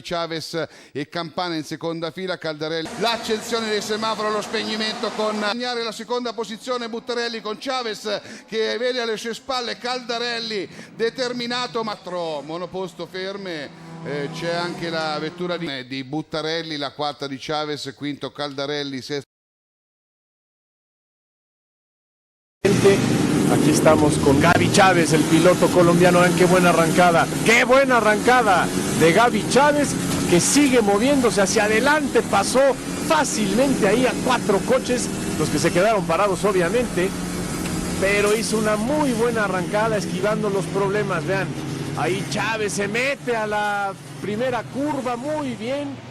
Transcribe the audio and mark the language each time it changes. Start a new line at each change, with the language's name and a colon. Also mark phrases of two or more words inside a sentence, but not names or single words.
Italian: Chavez e Campana in seconda fila, Caldarelli l'accensione del semaforo, lo spegnimento con segnare la seconda posizione Buttarelli con Chavez che vede alle sue spalle Caldarelli determinato ma monoposto ferme. C'è anche la vettura di Buttarelli, la quarta di Chavez, quinto Caldarelli, sesta.
Spanish: Aquí estamos con Gaby Chávez, el piloto colombiano. Qué buena arrancada de Gaby Chávez, que sigue moviéndose hacia adelante, pasó fácilmente ahí a 4 coches, los que se quedaron parados obviamente, pero hizo una muy buena arrancada esquivando los problemas. Vean, ahí Chávez se mete a la primera curva muy bien.